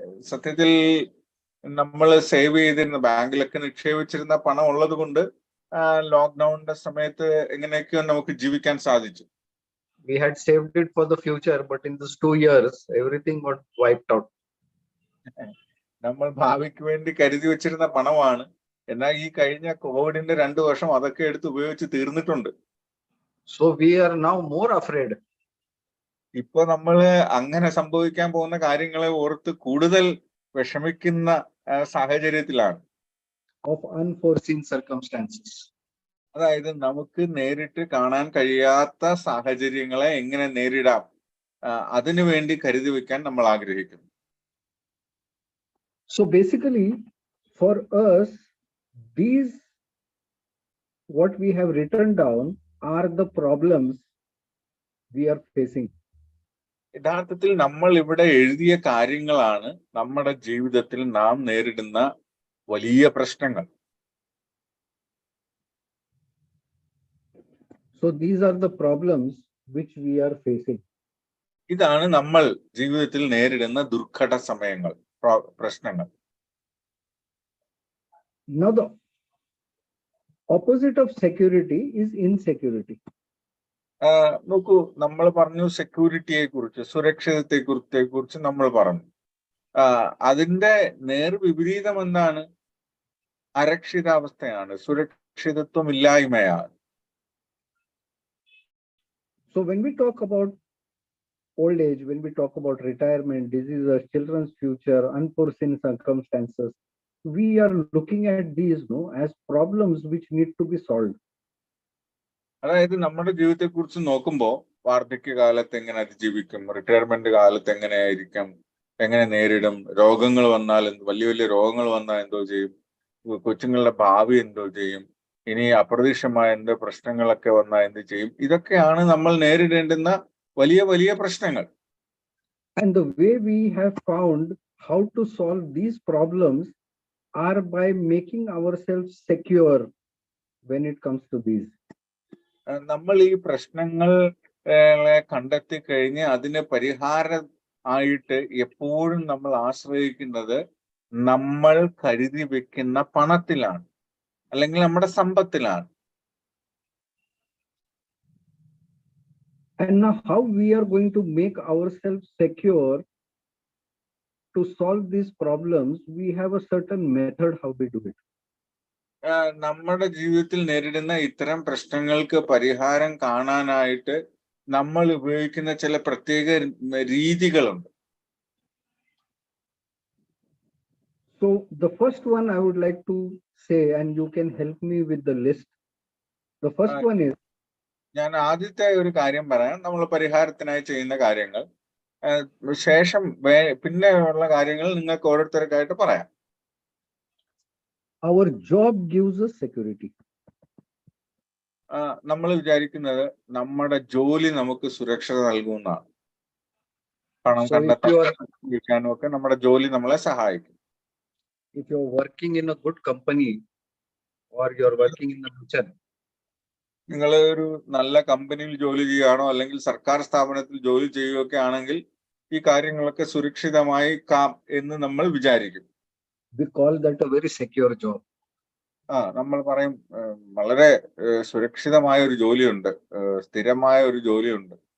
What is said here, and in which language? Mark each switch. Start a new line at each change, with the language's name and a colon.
Malayalam: സത്യത്തിൽ നമ്മൾ സേവ് ചെയ്തിരുന്ന, ബാങ്കിലൊക്കെ നിക്ഷേപിച്ചിരുന്ന പണം ഉള്ളത് കൊണ്ട് ലോക്ക്ഡൌണിന്റെ സമയത്ത് എങ്ങനെയൊക്കെയോ നമുക്ക് ജീവിക്കാൻ സാധിച്ചു.
English: We had saved it for the future, but in these 2 years, everything got wiped out.
Malayalam: നമ്മൾ ഭാവിക്ക് വേണ്ടി കരുതി വെച്ചിരുന്ന പണമാണ്. എന്നാൽ ഈ കഴിഞ്ഞ കോവിഡിന്റെ 2 വർഷം അതൊക്കെ എടുത്ത് ഉപയോഗിച്ച് തീർന്നിട്ടുണ്ട്.
English: So we are now more afraid.
Malayalam: ഇപ്പൊ നമ്മള് അങ്ങനെ സംഭവിക്കാൻ പോകുന്ന കാര്യങ്ങളെ ഓർത്ത് കൂടുതൽ വിഷമിക്കുന്ന സാഹചര്യത്തിലാണ്.
English: Of unforeseen circumstances.
Malayalam: അതായത് നമുക്ക് നേരിട്ട് കാണാൻ കഴിയാത്ത സാഹചര്യങ്ങളെ എങ്ങനെ നേരിടാം, അതിനു വേണ്ടി കരുതി വെക്കാൻ നമ്മൾ ആഗ്രഹിക്കുന്നു.
English: So basically, for us, these what we have written down are the problems we are facing.
Malayalam: യഥാർത്ഥത്തിൽ നമ്മൾ ഇവിടെ എഴുതിയ കാര്യങ്ങളാണ് നമ്മുടെ ജീവിതത്തിൽ നാം നേരിടുന്ന വലിയ പ്രശ്നങ്ങൾ.
English: So these are the problems which we are facing.
Malayalam: ഇതാണ് നമ്മൾ ജീവിതത്തിൽ നേരിടുന്ന ദുർഘട സമയങ്ങൾ, പ്രശ്നങ്ങൾ.
English: Now the opposite of security is insecurity.
Malayalam: നോക്കൂ, നമ്മൾ പറഞ്ഞു സെക്യൂരിറ്റിയെ കുറിച്ച്, സുരക്ഷിതത്തെ കുറിച്ച് നമ്മൾ പറഞ്ഞു. അതിന്റെ നേർവിപരീതം എന്താണ്? അരക്ഷിതാവസ്ഥയാണ്, സുരക്ഷിതത്വം ഇല്ലായ്മയാണ്.
English: So when we talk about old age, when we talk about retirement, diseases, children's future, unforeseen circumstances, we are looking at these as problems which need to be solved.
Malayalam: അതായത് നമ്മുടെ ജീവിതത്തെ കുറിച്ച് നോക്കുമ്പോൾ വാർദ്ധക്യകാലത്ത് എങ്ങനെ അതിജീവിക്കും, റിട്ടയർമെന്റ് കാലത്ത് എങ്ങനെയായിരിക്കും, എങ്ങനെ നേരിടും, രോഗങ്ങൾ വന്നാൽ വലിയ വലിയ രോഗങ്ങൾ വന്നാൽ എന്തോ ചെയ്യും, കൊച്ചുങ്ങളുടെ ഭാവി എന്തോ ചെയ്യും, ഇനി അപ്രതീക്ഷിതമായ എന്ത് പ്രശ്നങ്ങളൊക്കെ വന്നാൽ എന്ത് ചെയ്യും, ഇതൊക്കെയാണ് നമ്മൾ നേരിടേണ്ടുന്ന വലിയ വലിയ പ്രശ്നങ്ങൾ.
English: And the way we have found how to solve these problems are by making ourselves secure when it comes to these.
Malayalam: നമ്മൾ ഈ പ്രശ്നങ്ങളെ കണ്ടെത്തി കഴിഞ്ഞ് അതിന് പരിഹാരം ആയിട്ട് എപ്പോഴും നമ്മൾ ആശ്രയിക്കുന്നത് നമ്മൾ കരുതി വെക്കുന്ന പണത്തിലാണ്, അല്ലെങ്കിൽ നമ്മുടെ സമ്പത്തിലാണ്.
English: And now how we are going to make ourselves secure to solve these problems, we have a certain method how we do it.
Malayalam: നമ്മുടെ ജീവിതത്തിൽ നേരിടുന്ന ഇത്തരം പ്രശ്നങ്ങൾക്ക് പരിഹാരം കാണാനായിട്ട് നമ്മൾ ഉപയോഗിക്കുന്ന ചില പ്രത്യേക രീതികളുണ്ട്.
English: So the first one I would like to say, and you can help me with the list. The first one is,
Malayalam: ഞാൻ ആദ്യത്തെ ഒരു കാര്യം പറയാം, നമ്മൾ പരിഹാരത്തിനായി ചെയ്യുന്ന കാര്യങ്ങൾ. ശേഷം പിന്നെ ഉള്ള കാര്യങ്ങൾ നിങ്ങൾക്ക് ഓരോരുത്തർക്കായിട്ട് പറയാം.
English: our job gives us security.
Malayalam: നമ്മൾ വിചാരിക്കുന്നത് നമ്മുടെ ജോലി നമുക്ക് സുരക്ഷ നൽകുന്നതാണ്. പണം കണ്ടെത്താനും ഒക്കെ നമ്മുടെ ജോലി നമ്മളെ സഹായിക്കും.
English: If you're working in a good company or you're working in a mission,
Malayalam: നിങ്ങൾ ഒരു നല്ല കമ്പനിയിൽ ജോലി ചെയ്യുകയാണോ അല്ലെങ്കിൽ സർക്കാർ സ്ഥാപനത്തിൽ ജോലി ചെയ്യുകയൊക്കെ ആണെങ്കിൽ ഈ കാര്യങ്ങളൊക്കെ സുരക്ഷിതമായി എന്ന് നമ്മൾ വിചാരിക്കും.
English: we call that a very secure job.
Malayalam: നമ്മൾ പറയും വളരെ സുരക്ഷിതമായ ഒരു ജോലിയുണ്ട്, സ്ഥിരമായ ഒരു ജോലിയുണ്ട്.